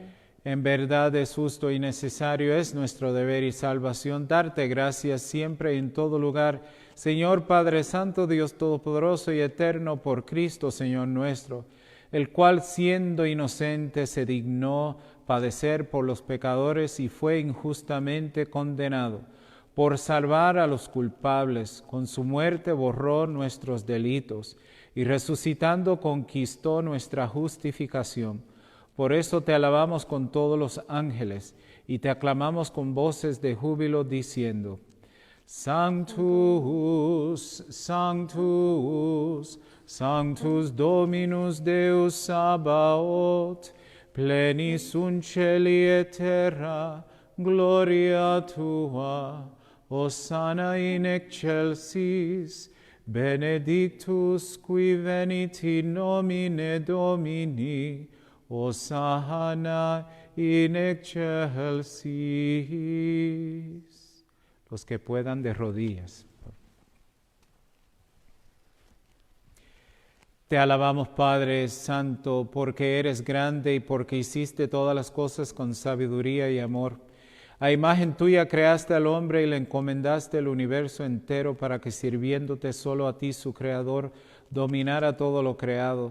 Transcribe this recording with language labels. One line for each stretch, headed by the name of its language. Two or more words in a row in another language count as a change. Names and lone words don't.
Spanish: En verdad es justo y necesario, es nuestro deber y salvación darte gracias siempre y en todo lugar, Señor Padre Santo, Dios Todopoderoso y Eterno, por Cristo, Señor nuestro, el cual siendo inocente se dignó padecer por los pecadores y fue injustamente condenado, por salvar a los culpables, con su muerte borró nuestros delitos y resucitando conquistó nuestra justificación. Por eso te alabamos con todos los ángeles y te aclamamos con voces de júbilo diciendo:
Latin: Sanctus, Sanctus, Sanctus Dominus Deus Sabaoth, plenis un celi et terra, gloria tua, Hosanna in excelsis, benedictus qui venit in nomine Domini, Hosanna in excelsis.
Spanish: Los que puedan de rodillas. Te alabamos, Padre Santo, porque eres grande y porque hiciste todas las cosas con sabiduría y amor. A imagen tuya creaste al hombre y le encomendaste el universo entero para que, sirviéndote solo a ti, su Creador, dominara todo lo creado.